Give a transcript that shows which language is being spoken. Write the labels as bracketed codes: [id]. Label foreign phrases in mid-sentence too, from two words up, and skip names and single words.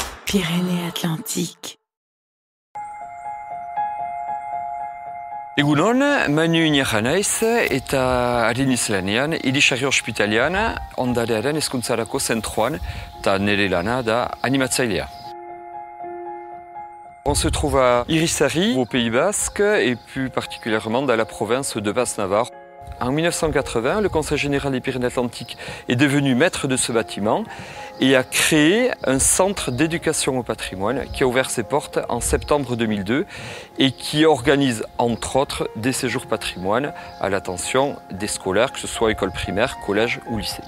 [eu] Pyrénées-Atlantiques. Egunon, Manu Iniara naiz eta ari niz lanean Irisarri ospitalean ondarearen hezkuntzarako zentroan eta nire lana da animatzailea. [fr] On se trouve à Irisarri, au Pays Basque, et plus particulièrement dans la province de Basse-Navarre. En 1980, le Conseil général des Pyrénées-Atlantiques est devenu maître de ce bâtiment et a créé un centre d'éducation au patrimoine qui a ouvert ses portes en septembre 2002 et qui organise entre autres des séjours patrimoine à l'attention des scolaires, que ce soit école primaire, collège ou lycée.